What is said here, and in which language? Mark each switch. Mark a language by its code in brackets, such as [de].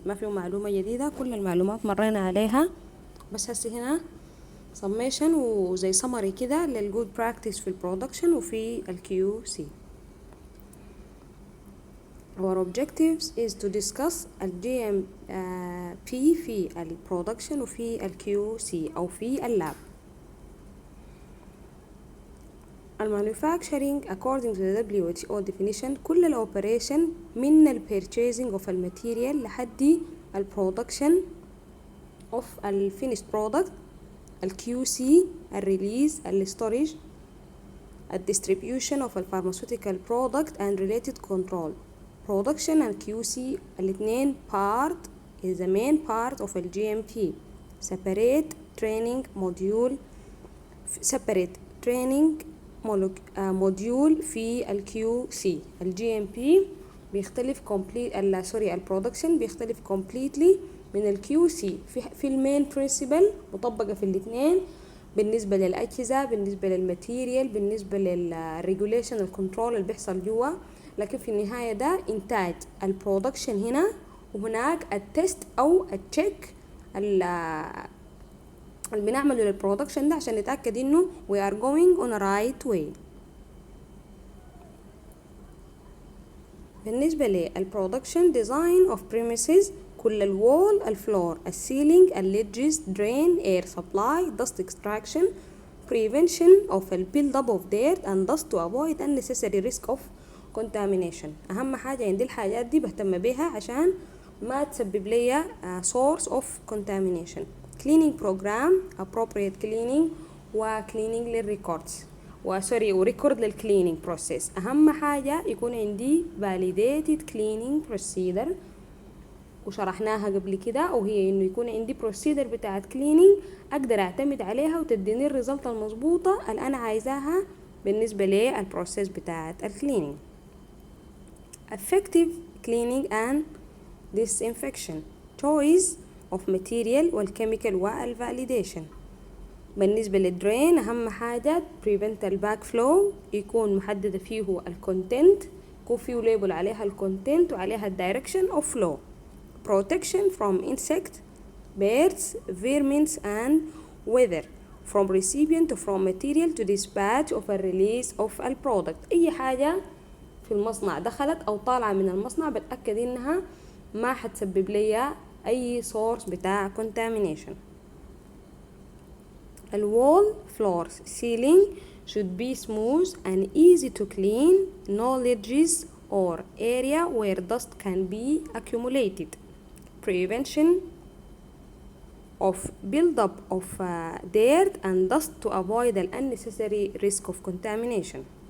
[ar] ما فيه معلومة جديدة، كل المعلومات مرينا عليها، بس هسه هنا سميشن وزي سمري كده للجود براكتس في البرودكشن وفي الكيو سي. [en] Our objectives is to discuss [ar] ال GMP في البرودكشن وفي الكيو سي أو في اللاب. [en] Manufacturing according to the WHO definition [ar] كل الأوبريشن من [en] ال purchasing of الماتيريال لحد ال production of ال finished product، ال QC، ال release، ال storage، ال distribution of ال pharmaceutical product and related control. Production and QC [ar] الاثنين [en] part is the main part of ال GMP. Separate training module في ال QC. [ar] ال GMP بيختلف البرودكشن بيختلف completely من ال QC في المين برنسبل مطبقة في الاثنين، بالنسبة للأجهزة، بالنسبة للماتيريال، بالنسبة للريجوليشن الكنترول اللي بيحصل جوا، لكن في النهاية ده إنتاج البرودكشن هنا، وهناك التست أو التشيك اللي بنعمله للبرودكشن ده عشان نتأكد إنه [en] we are going on a right way. [ar] بالنسبة للبرودكشن [en] design of premises [ar] كل الوول، الفلور، السيلينج، الليدجز، [en] drain, air supply, dust extraction, prevention of the build-up of dirt and dust to avoid unnecessary risk of contamination. [ar] أهم حاجة عندي الحاجات دي بهتم بيها عشان ما تسبب لي [en] source of contamination. cleaning program, appropriate cleaning cleaning [ar] للريكوردز وريكورد للكلينينج بروسيس. أهم حاجة يكون عندي [en] validated cleaning procedure [ar] وشرحناها قبل كده، وهي إنه يكون عندي procedure بتاعت cleaning أقدر أعتمد عليها وتديني الريزلت المظبوطة اللي أنا عايزاها بالنسبة للبروسيس بتاعت الكلينينج. [en] effective cleaning and disinfection, choice of material والchemical والvalidation. [ar] بالنسبة للدرين أهم حاجة prevent الباك فلو، يكون محددة فيه الكونتنت، يكون فيه ليبل عليها الكونتنت وعليها الدايركشن of flow. [en] protection from insect, birds, vermins and weather from recipient from material to dispatch of a release of a product. [ar] أي حاجة في المصنع دخلت أو طالعة من المصنع بتأكد إنها ما حتسبب لي أي source بتاع contamination. [en] The wall, floors, ceiling should be smooth and easy to clean, no ledges or area where dust can be accumulated. Prevention of build-up of dirt and dust to avoid the unnecessary risk of contamination.